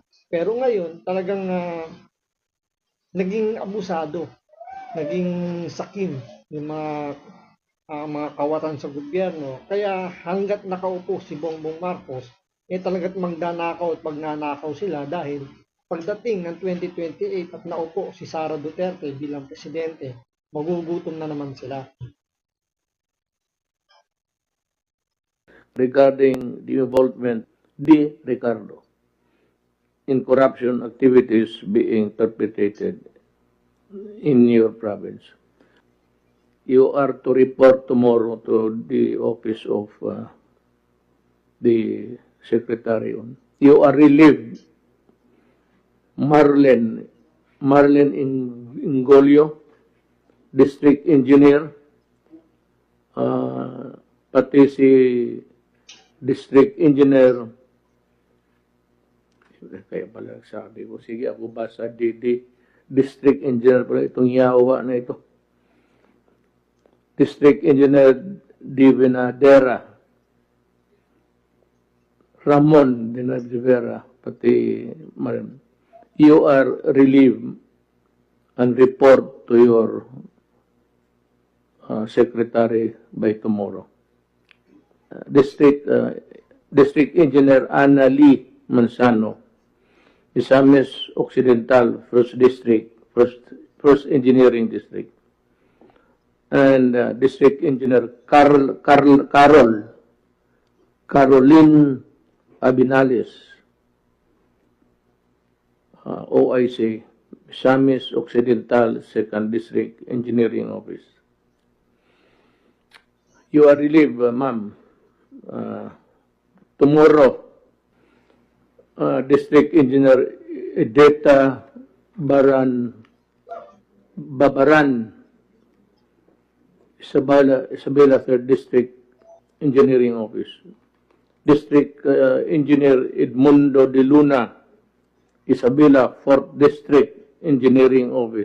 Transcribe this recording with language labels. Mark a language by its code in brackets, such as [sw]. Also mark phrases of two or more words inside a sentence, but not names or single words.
[tl] Pero ngayon, talagang naging abusado, naging sakim yung mga kawatan sa gobyerno. Kaya hanggat nakaupo si Bongbong Marcos, talagang magdanakaw at magnanakaw sila dahil pagdating ng 2028 at naupo si Sara Duterte bilang presidente, magugutom na naman sila. [en] Regarding the involvement di Ricardo in corruption activities being perpetrated in your province. You are to report tomorrow to the office of the secretary. You are relieved. [tl] Marlen Ingolio, [en] District Engineer, [tl] pati si [en] District Engineer, [tl] kaya pala sabi ko, sige ako basa [en] District Engineer [tl] pala itong yawa na ito. [en] District Engineer [tl] Divinadera, Ramon Dinadivera, pati Marim. [en] You are relieved and report to your secretary by tomorrow. District Engineer Ana Lee Manzano, Misamis Occidental, First District, First Engineering District, and District Engineer Caroline Abinales, OIC, Misamis Occidental 2nd District Engineering Office. You are relieved, ma'am. Tomorrow, District Engineer Edeta Babaran, Isabela 3rd District Engineering Office. District Engineer Edmundo de Luna, Isabela 4th District Engineering Office.